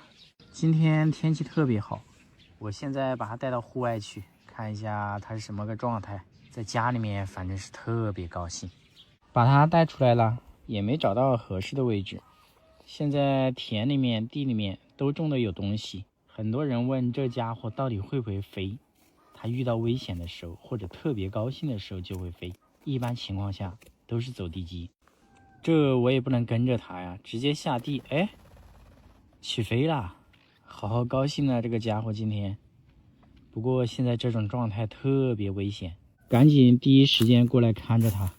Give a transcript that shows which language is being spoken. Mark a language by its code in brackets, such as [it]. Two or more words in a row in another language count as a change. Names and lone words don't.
[zh] 今天天氣特別好，我現在把他帶到戶外去，看一下他是什麼個狀態。在家裡面反正是特別高興。把他帶出來了，也沒找到合適的位置。現在田裡面、地裡面都種的有東西。很多人問這家伙到底會不會飛，他遇到危險的時候或者特別高興的時候就會飛，一般情況下都是走地雞。這我也不能跟着他呀，直接下地。哎， 起飞了，好高興啊！這個家伙今天，不過現在這種狀態特別危險，趕緊第一時間過來看着它。